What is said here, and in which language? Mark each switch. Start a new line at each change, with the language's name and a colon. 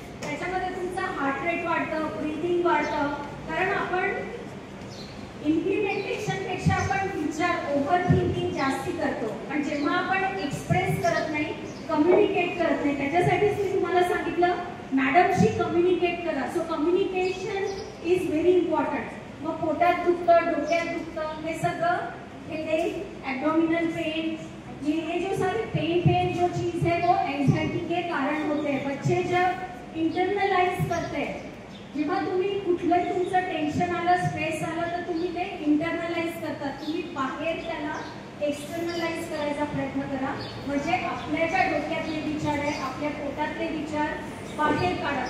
Marathi: त्याच्यामध्ये तुमचा heart rate वाढतं, ब्रीथिंग वाढतं, कारण आपण इम्प्लिमेंटेशनपेक्षा आपण विचार, ओव्हर थिंकिंग जास्ती करतो, पण जेव्हा आपण एक्सप्रेस करत नाही, कम्युनिकेट करत नाही, त्याच्यासाठीच मी तुम्हाला सांगितलं मॅडमशी कम्युनिकेट करा।
English: So communication is very important.
Marathi: मग पोटात दुखतं, डोक्यात दुखतं, हे सगळं हेडेक, ॲब्डोमिनल पेन,
Hindi: ये जो सारे पेन जो चीज़ है वो एंजाइटी के कारण होते हैं।
Marathi: बच्चे जब इंटरनलाइज करते हैं, जेव्हा तुम्ही कुठलंही तुमचं टेन्शन आलं, स्ट्रेस आलं, तर तुम्ही ते इंटरनलाइज करतात, तुम्ही बाहेर त्याला एक्सटर्नलाइज करायचा प्रयत्न करा। म्हणजे आपल्या ज्या डोक्यातले विचार आहे, आपल्या पोटातले विचार बाहेर काढा।